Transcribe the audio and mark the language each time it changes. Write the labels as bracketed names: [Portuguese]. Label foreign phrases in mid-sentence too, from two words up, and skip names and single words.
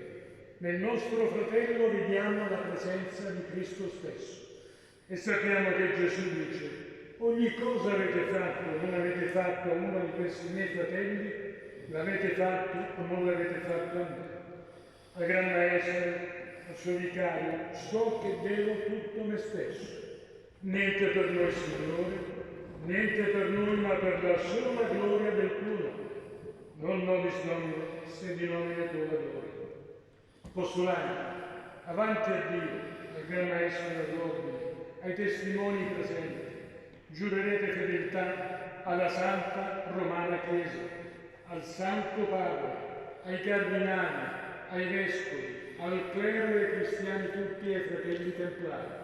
[Italian] Nel nostro fratello vediamo la presenza di Cristo stesso e sappiamo che Gesù dice: ogni cosa avete fatto o non avete fatto a uno di questi miei fratelli, l'avete fatto o non l'avete fatto a me. Al Gran Maestro, al suo vicario, so che devo tutto me stesso. Niente per noi, Signore, niente per noi, ma per la sola gloria del tuo nome. [Latin] Non nobis nomine, se di nomine tua gloria. [Italian] Postulanti, avanti a Dio, al Gran Maestro dell'Ordine, ai testimoni presenti, giurerete fedeltà alla Santa Romana Chiesa, al Santo Padre, ai cardinali, ai vescovi, al clero e ai cristiani tutti e ai fratelli templari.